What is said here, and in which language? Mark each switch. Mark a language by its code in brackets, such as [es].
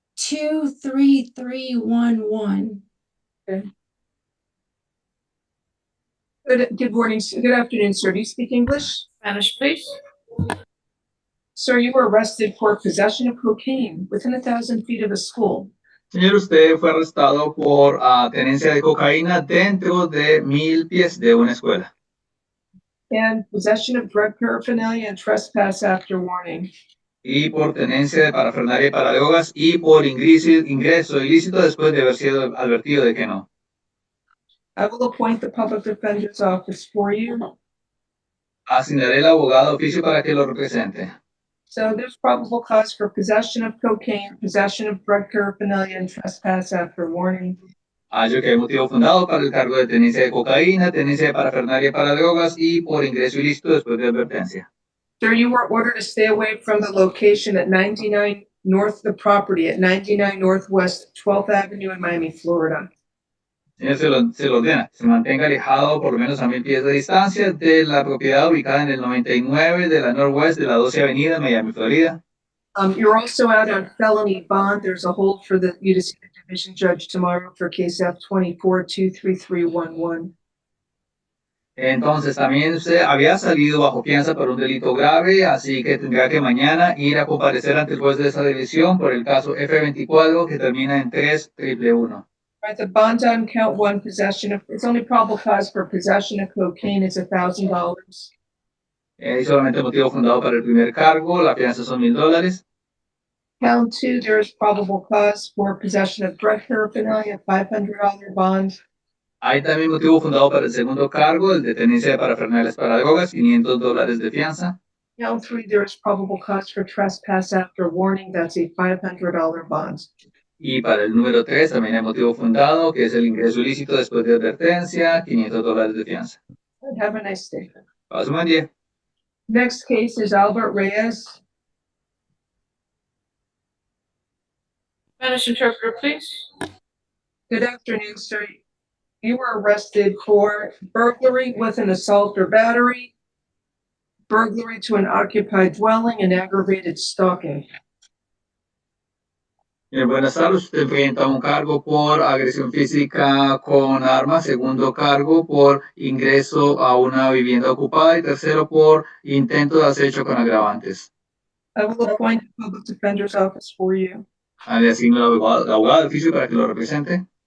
[en] 23311. Good morning, good afternoon, sir. Do you speak English? Spanish, please. Sir, you were arrested for possession of cocaine within 1,000 feet of a school. [es] Señor, usted fue arrestado por tenencia de cocaína dentro de 1000 pies de una escuela. [en] And possession of drug paraphernalia and trespass after warning. [es] Y por tenencia de parafernalia para drogas y por ingreso ilícito después de haber sido advertido de que no. [en] I will appoint the public defender's office for you. [es] Asignaré el abogado oficio para que lo represente. [en] So there's probable cause for possession of cocaine, possession of drug paraphernalia, and trespass after warning. [es] Hallo que hay motivo fundado para el cargo de tenencia de cocaína, tenencia de parafernalia para drogas y por ingreso ilícito después de advertencia. [en] Sir, you were ordered to stay away from the location at 99 North, the property at 99 Northwest 12th Avenue in Miami, Florida. [es] Señor, se lo ordena, se mantenga alejado por lo menos a 1000 pies de distancia de la propiedad ubicada en el 99 de la Northwest de la 12ª Avenida, Miami, Florida. [en] You're also out on felony bond. There's a hold for you to see the division judge tomorrow for case F24-23311. [es] Entonces, también usted había salido bajo fianza por un delito grave, así que tendrá que mañana ir a comparecer ante el juez de esa división por el caso F24 que termina en 3111. [en] Right, the bond on count one, possession of, it's only probable cause for possession of cocaine is $1,000. [es] Y solamente motivo fundado para el primer cargo, la fianza son $1000. [en] Count two, there is probable cause for possession of drug paraphernalia, $500 bond. [es] Hay también motivo fundado para el segundo cargo, el de tenencia de parafernalias para drogas, $500 de fianza. [en] Count three, there is probable cause for trespass after warning, that's a $500 bond. [es] Y para el número 3 también hay motivo fundado, que es el ingreso ilícito después de advertencia, $500 de fianza. [en] Have a nice day. [es] Pase un buen día. [en] Next case is Albert Reyes. Spanish interpreter, please. Good afternoon, sir. You were arrested for burglary with an assault or battery, burglary to an occupied dwelling, and aggravated stalking. [es] Buenas tardes, usted enfrenta un cargo por agresión física con arma, segundo cargo por ingreso a una vivienda ocupada y tercero por intento de acecho con agravantes. [en] I will appoint the public defender's office for you. [es] Le asigno al abogado de oficio para que lo represente.